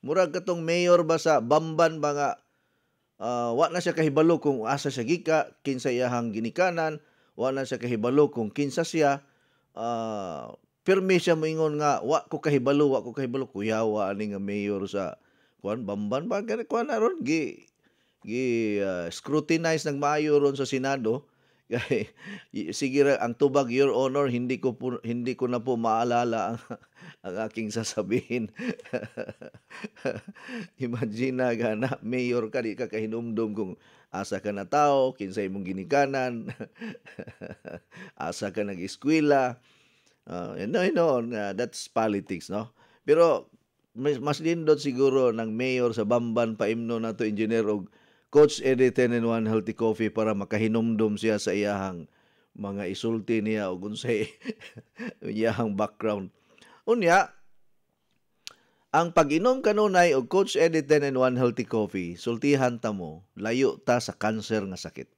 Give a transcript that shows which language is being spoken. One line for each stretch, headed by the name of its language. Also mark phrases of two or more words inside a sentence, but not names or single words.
Cebuano: Murag katong mayor ba sa Bamban ba nga, wa na siya kahibalo kung asa siya gika, kinsa iyahang ginikanan, wa na siya kahibalo kung kinsa siya, pirmi siya moingon nga, wa ko kahibalo, kuyawa ani nga mayor sa Bamban ba, kuan aron, scrutinize ng maayo ron sa Senado. Sige ra, ang tubag,
English: Your Honor,
Filipino: hindi ko na po maalala ang aking sasabihin.
Cebuano: Imagine na gana, mayor ka, di ka kahinumdum kung asa ka na tao, kinsay mong ginikanan, asa ka nag-eskwela.
English: That's politics, no?
Cebuano: Pero mas lindot siguro ng mayor sa Bamban paimno na to engineer og Coach Eddie 10-in-1 Healthy Coffee para makahinumdum siya sa iyahang mga isulti niya o unsay iyahang background. Unya, ang pag-inom kanunay og Coach Eddie 10-in-1 Healthy Coffee, sultihan ta mo, layo ta sa cancer nga sakit.